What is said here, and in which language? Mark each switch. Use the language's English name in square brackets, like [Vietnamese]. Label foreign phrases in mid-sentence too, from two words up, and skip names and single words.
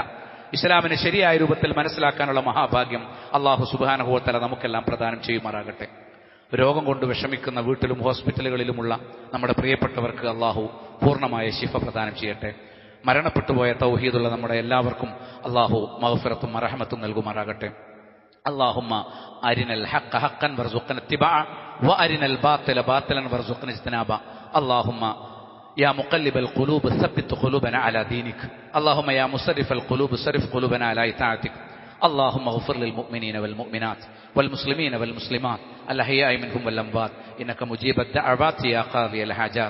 [Malayalam] ഇസ്ലാമിനെ ശരിയായ രൂപത്തിൽ മനസ്സിലാക്കാനുള്ള മഹാഭാഗ്യം [Arabic] الله سبحانه وتعالى [Malayalam] നമുക്കെല്ലാം പ്രദാനം ചെയ്യുമാറാകട്ടെ. രോഗം കൊണ്ട് വിഷമിക്കുന്ന വീട്ടിലും ഹോസ്പിറ്റലുകളിലുമുള്ള നമ്മുടെ പ്രിയപ്പെട്ടവർക്ക് അല്ലാഹു പൂർണ്ണമായ ശിഫ പ്രദാനം ചെയ്യട്ടെ. മരണപ്പെട്ടുപോയ തൗഹീദുള്ള നമ്മുടെ എല്ലാവർക്കും അല്ലാഹു മഗ്ഫിറത്തും റഹ്മത്തും നൽകുമാറാകട്ടെ. [Arabic] اللهم أرنا الحق حقا وارزقنا اتباعه وأرنا الباطل باطلا وارزقنا اجتنابه. اللهم يا مقلب القلوب ثبت قلوبنا على دينك. اللهم يا مصرف القلوب صرف قلوبنا على طاعتك. اللهم اغفر للمؤمنين والمؤمنات والمسلمين والمسلمات الأحياء منهم والأموات إنك مجيب الدعوات يا قاضي الحاجات.